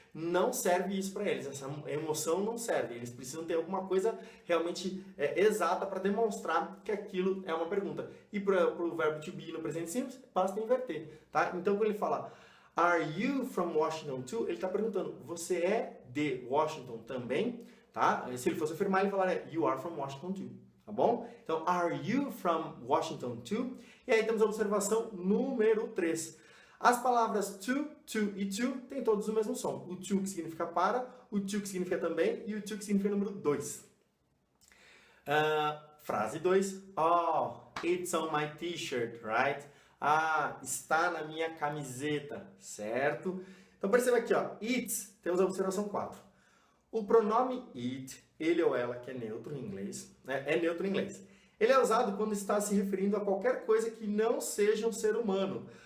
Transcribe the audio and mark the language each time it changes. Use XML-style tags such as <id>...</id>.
<pt>não serve isso para eles, essa emoção não serve, eles precisam ter alguma coisa realmente exata para demonstrar que aquilo é uma pergunta. E para o verbo to be no presente simples, basta inverter, tá? Então quando ele fala</pt> <en>Are you from Washington too?</en> <pt>Ele está perguntando, você é de Washington também? Tá? Se ele fosse afirmar, ele falaria</pt> <en>You are from Washington too.</en> <pt>Tá bom? Então,</pt> <en>Are you from Washington too?</en> <pt>E aí temos a observação número 3. As palavras to e to têm todos o mesmo som. O to que significa para, o to que significa também e o to que significa número 2. Frase 2.</pt> <en>Oh, it's on my t-shirt, right?</en> <pt>Ah, está na minha camiseta, certo? Então perceba aqui, ó,</pt> <en>it's,</en> <pt>temos a observação 4. O pronome it, ele ou ela, que é neutro em inglês, né? É neutro em inglês. Ele é usado quando está se referindo a qualquer coisa que não seja um ser humano.</pt>